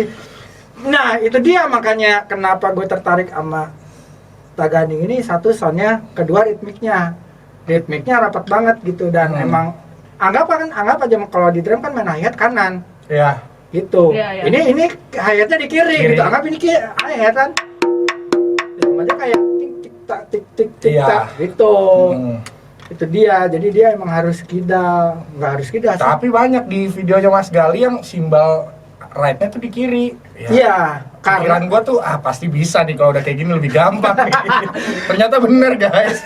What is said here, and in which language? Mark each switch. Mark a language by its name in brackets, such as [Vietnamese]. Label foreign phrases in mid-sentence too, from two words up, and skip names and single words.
[Indonesian] Nah, itu dia makanya kenapa gue tertarik sama Tagading ini. Satu soundnya, kedua ritmiknya rapat banget gitu, dan emang anggap aja kalau di drum kan main hi-hat kanan Iya. gitu. Iya, iya. Ini hi-hatnya di kiri Kiri. gitu, anggap ini hi-hat kan. Ritme aja kayak tik tik tak tik tik tik Iya. tak gitu. Hmm. Itu dia, jadi dia emang harus kidal, nggak harus kidal sih. Tapi banyak di videonya Mas Gali yang simbal right-nya tuh di kiri. Ya. Iya, Pikiran karena gua tuh pasti bisa nih kalau udah kayak gini lebih gampang. Ternyata bener, guys.